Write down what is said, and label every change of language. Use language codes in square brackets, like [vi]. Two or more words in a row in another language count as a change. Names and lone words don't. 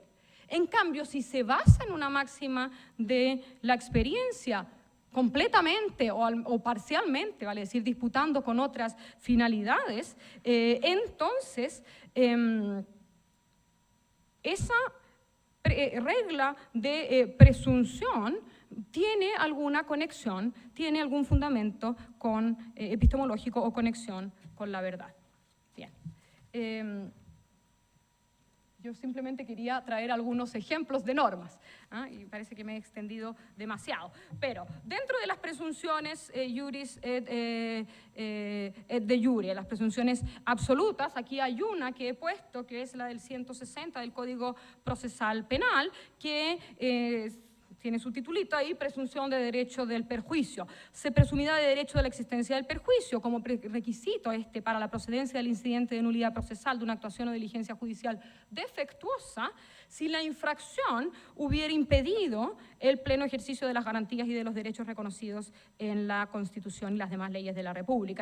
[es] En cambio, si se basa en una máxima de la experiencia completamente o parcialmente, vale decir, disputando con otras finalidades, entonces esa regla de presunción tiene alguna conexión, tiene algún fundamento epistemológico o conexión con la verdad. Bien. Yo simplemente quería traer algunos ejemplos de normas, y parece que me he extendido demasiado. Pero dentro de las presunciones [la] iuris et de jure, [es] las presunciones absolutas, aquí hay una que he puesto, que es la del 160 del Código Procesal Penal, que tiene su titulito ahí, presunción de derecho del perjuicio. Se presumirá de derecho de la existencia del perjuicio como requisito para la procedencia del incidente de nulidad procesal de una actuación o diligencia judicial defectuosa si la infracción hubiera impedido el pleno ejercicio de las garantías y de los derechos reconocidos en la Constitución y las demás leyes de la República.